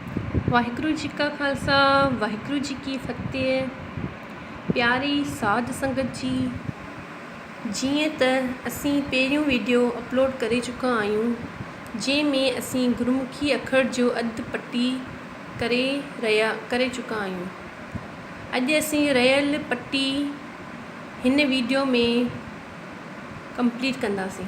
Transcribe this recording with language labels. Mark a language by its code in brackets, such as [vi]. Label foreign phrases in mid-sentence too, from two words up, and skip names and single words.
[sd] वाहिगुरु जी का खालसा वाहिगुरु जी की फतेह। प्यारी साध संगत जी, जीअं त असीं पहिरियों वीडियो अपलोड करे चुका आहियूं जंहिंमें असीं गुरुमुखी अखर जो अधु पटी करे चुका आहियूं। अॼु असीं रहियल पटी हिन वीडियो में कंप्लीट कंदासीं।